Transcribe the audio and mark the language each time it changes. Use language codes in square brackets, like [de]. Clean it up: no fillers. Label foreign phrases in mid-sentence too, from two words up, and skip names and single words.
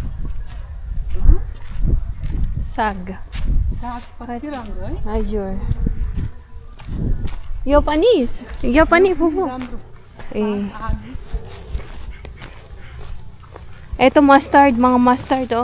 [ne] Sag. सागपाती राम्रो है [en] Azure. Japanese. Japanese, fufu. [ne] राम्रो Eh. आलु [tl] Eto mustard, mga mustard oh.